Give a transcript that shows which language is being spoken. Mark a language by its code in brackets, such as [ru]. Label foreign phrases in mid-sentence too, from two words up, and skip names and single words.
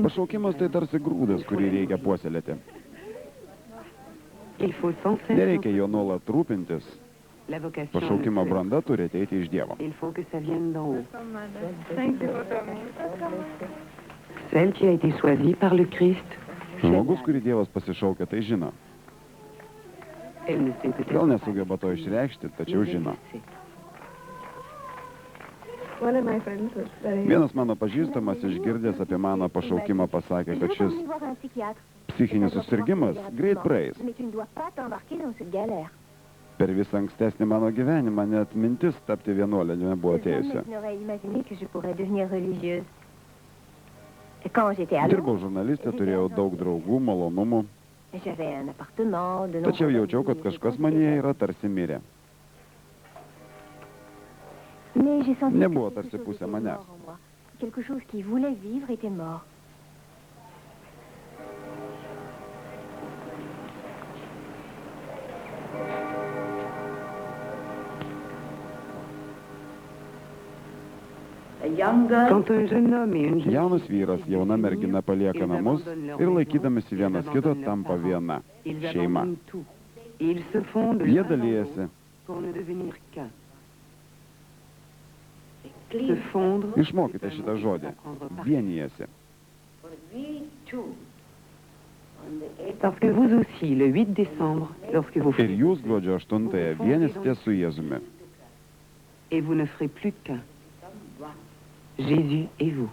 [lt] Pašaukimas tai tarsi grūdas, kurį reikia puoselėti. [fr] Il faut sans cesse... [lt] Nereikia jo nuolat rūpintis. [fr] La vocation... [lt] Pašaukimo branda turi ateiti iš Dievo. [fr] Il faut que ça vienne d'en haut. Celle qui a été choisie par le Christ... [lt] Žmogus, kurį Dievas pasišaukia, tai žino. [fr] Elle ne sait peut-être [lt] Gal nesugeba to išreikšti, tačiau žino. Vienas mano pažįstamas išgirdęs apie mano pašaukimą pasakė, kad šis psichinis susirgimas greit praeis. Per visą ankstesnį mano gyvenimą net mintis tapti vienuolė nebuvo atėjusi. Dirbau žurnalistė, turėjau daug draugų, malonumų. Tačiau jaučiau, kad kažkas manyje yra tarsi mirę. Nebuvo tarsi pusė manęs. [fr] Quelque chose qui voulait vivre était mort. Quand un jeune homme et une jeune [lt] Jaunas vyras, jauna mergina palieka namus ir laikydamasi vienas kito tampa viena šeima. Jie dalyjasi. Išmokite šitą žodį. Vienijasi. [fr] Parce que vous aussi, le 8 décembre, lorsque vous [lt] Ir jūs gruodžio 8-ąją vienysite su Jėzumi. [fr] Et vous ne ferez plus qu'un. Jésus et vous.